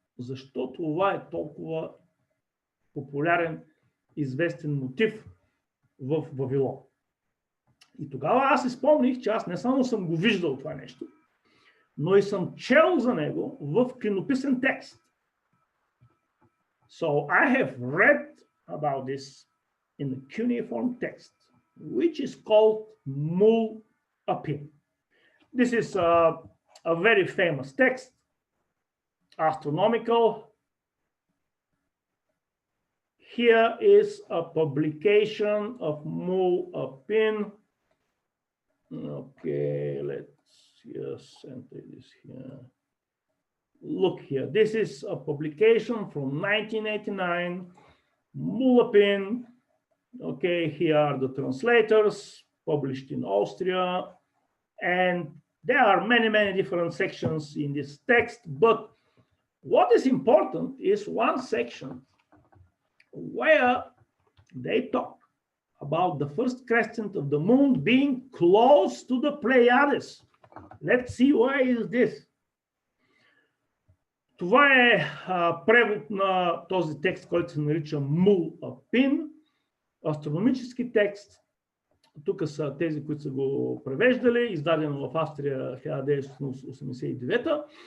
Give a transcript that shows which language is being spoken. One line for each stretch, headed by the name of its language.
Bulgarian: Защо това е толкова популярен, известен мотив в Вавилон? И тогава аз си спомних, че аз не само съм го виждал това нещо, но и съм чел за него в клинописен текст.
English: So I have read about this in the cuneiform text, which is called Mul Apin. This is a very famous text, astronomical. Here is a publication of Mul Apin. Okay, let's just enter this here. Look here, this is a publication from 1989, Mul Apin. Okay, here are the translators, published in Austria, and there are many different sections in this text, but what is important is one section where they talk about the first crescent of the moon being close to the Pleiades. Let's see why is this.
Bulgarian: Това е превод на този текст, който се нарича Мул Апин, астрономически текст. Тук са тези, които са го превеждали, издадено в Австрия 1989.